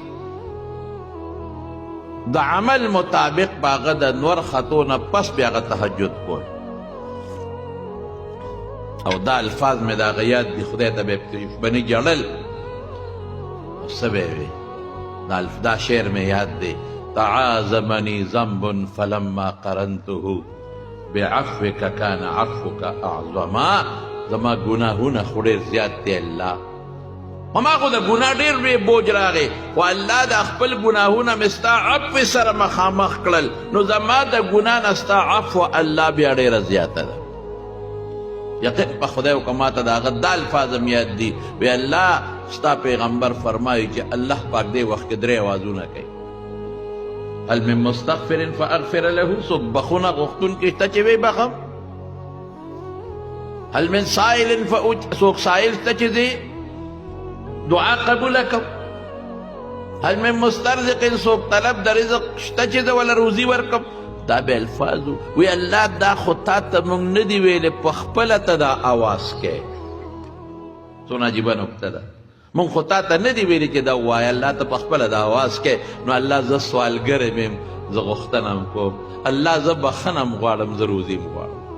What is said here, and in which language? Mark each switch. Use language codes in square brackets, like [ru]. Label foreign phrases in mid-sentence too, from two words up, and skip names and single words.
[ps] د عمل مطابق به هغه د نور خطو نه پس بیا هغه تهجد کول او دا الفاظ مې د هغه یاد دي خدای ته به بني جړل څه به وي دا شعر مې یاد دی [ar] تعاظمني ذنب فلما قرنته بعفوك كان عفوك اعظما [ps] زما ګناهونه خو ډېر زیات دی الله ما خو د ګناه ډېر لوی بوج راغی خو الله د خپل ګناهونه مې ستا عفو سره مخامخ کړل نو زما د ګناه نه ستا عفو الله بیا ډېره زیاته ده یقین په خدای وکړه ما ته د هغه دا الفاظ هم یاد دي وی الله ستا پیغمبر فرمایي چې الله پاک دې وخت کې درې اوازونه کوي [ar] هل من مستغفر فاغفر له [ps] څوک بخونه غوښتونکی شته چې وی بخم [ar] هل من سائل [ps] څوک سائل شته چې دې دعا قبوله کړم [ar] هل من مسترزق [ps] څوک طلب د رزق شته چې زه وله روزي ورکړم دا به الفاظو وی الله دا خو تا ته موږ نه دي ویلې په خپله ته دا آواز کې څونه عجیبه نکته ده موږ خو تا ته نه دي ویلې چې دا ووایه الله ته په خپله دا آواز کې نو الله زه سوالګر یم زه غوښتنه هم کوم الله زه بخښنه هم غواړم زه روزي هم غواړم